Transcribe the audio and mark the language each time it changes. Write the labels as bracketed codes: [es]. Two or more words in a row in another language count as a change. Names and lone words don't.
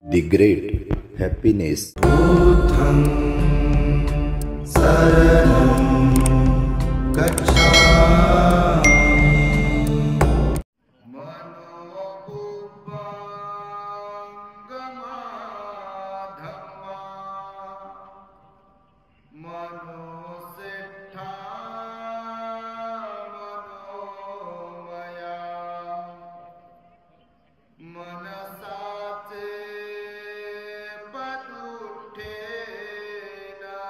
[en] The great happiness. [pi] बुद्धं शरणं गच्छामि। मनोपुब्बंगमाधम्मा मनोसेट्ठा मनोमया मनसाचे पदुठेन